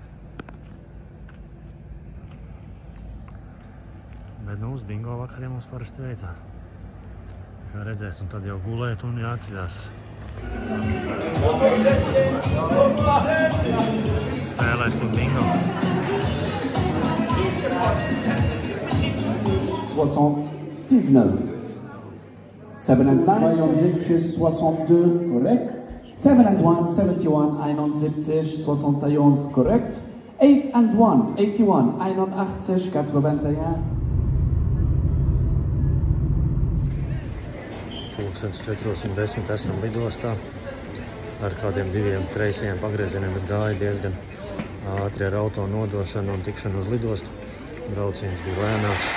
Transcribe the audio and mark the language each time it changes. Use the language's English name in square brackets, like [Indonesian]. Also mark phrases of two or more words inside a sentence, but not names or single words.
[Latvian] Bet uz bingo vakariem mums parasti veicās. Kā redzēs, un tad jau gulēt un jāceļās. Spēlēsim bingo. 79. [English] 7 and 9, 72, 62, correct. 7 and 1, 71, 71, 71, correct. 8 and 1, 81, 81, 81. [Latvian] Pulkstens 4:10 esam lidostā. Ar kādiem 2 kreisajiem pagriezieniem gāja diezgan ātri ar auto nodošanu un tikšanu uz lidostu. Brauciens bija lēnāks.